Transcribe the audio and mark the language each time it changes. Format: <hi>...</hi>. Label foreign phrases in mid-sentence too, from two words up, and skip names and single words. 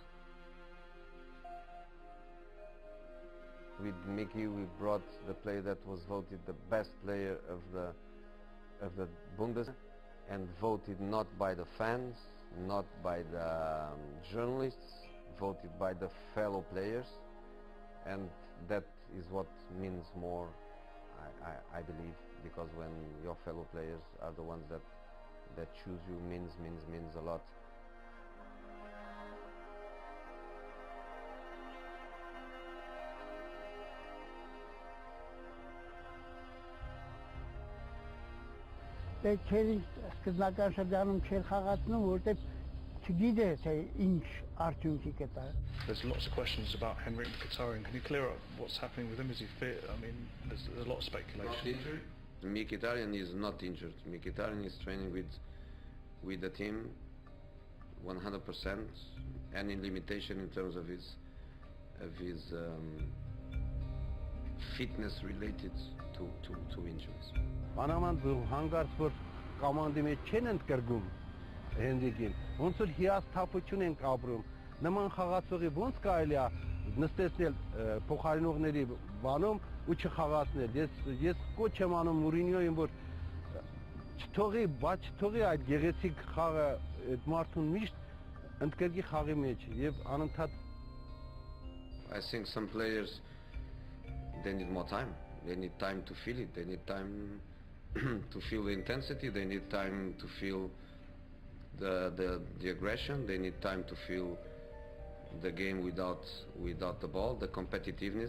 <en>With Miki, we brought the player that was voted the best player of the Bundesliga, and voted not by the fans, not by the journalists, voted by the fellow players, and that is what means more, I believe, because when your fellow players are the ones that choose you, means a lot.</en> <hy>Դե չէր սկզբնական շրջանում չէր խաղացնում, որտեղ չգիտեր թե ինչ արդյունքի կտա։</hy> <en>There's lots of questions about Henrik Mkhitaryan. Can you clear up what's happening with him? Is he fit? I mean, there's a lot of speculation. Mkhitaryan is not injured. Mkhitaryan is training with the team 100%. Any limitation in terms of his fitness related to injuries.</en> <hy>Մանավանդ հանգարց որ կոմանդի մեջ չեն ընդգրկում Հենրիկին, ոնց որ հիասթափություն ենք ապրում, նման խաղացողի ոնց կարելի է նստեցնել փոխարինողների բանում ու չխաղացնել։ Ես կոչ եմ անում Մուրինյոին, որ չթողի այդ գեղեցիկ խաղը այդ մարդուն միշտ ընդգրկի խաղի մեջ եւ անընդհատ</hy> <en>I think some players, they need more time. They need time to feel it. They need time to feel the intensity. They need time to feel the aggression. They need time to feel the game without the ball, the competitiveness.</en>